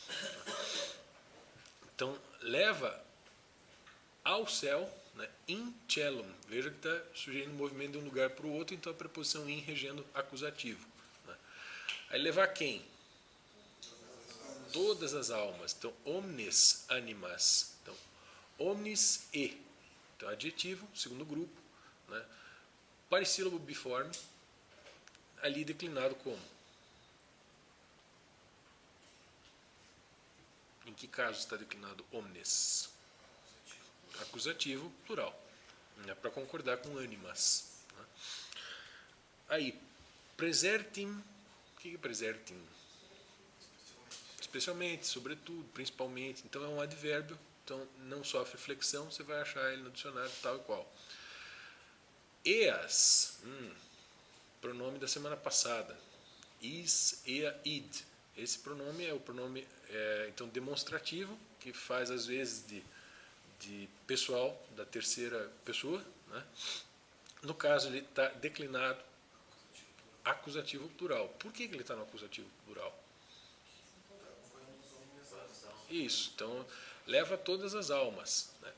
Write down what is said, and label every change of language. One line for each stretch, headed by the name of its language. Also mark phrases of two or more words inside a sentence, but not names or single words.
Portuguese: Então, leva ao céu, né,
Latin: in cellum.
Portuguese: Veja que está sugerindo o movimento de um lugar para o outro, então a preposição in regendo acusativo, né? Aí levar quem? Todas as almas. Então,
Latin: omnes animas.
Portuguese: Então, omnis e. Então, adjetivo, segundo grupo, né? Parissílabo biforme, ali declinado como? Em que caso está declinado omnes? Acusativo, plural, né, para concordar com animas, né? Aí, presertim. O que é presertim? Especialmente, sobretudo, principalmente. Então é um advérbio, então não sofre flexão, você vai achar ele no dicionário tal e qual. Eas, pronome da semana passada.
Latin: Is, ea, id.
Portuguese: Esse pronome é o pronome então demonstrativo, que faz às vezes de pessoal da terceira pessoa, né? No caso, ele está declinado acusativo plural. Por que ele está no acusativo plural? Isso, então leva todas as almas, né?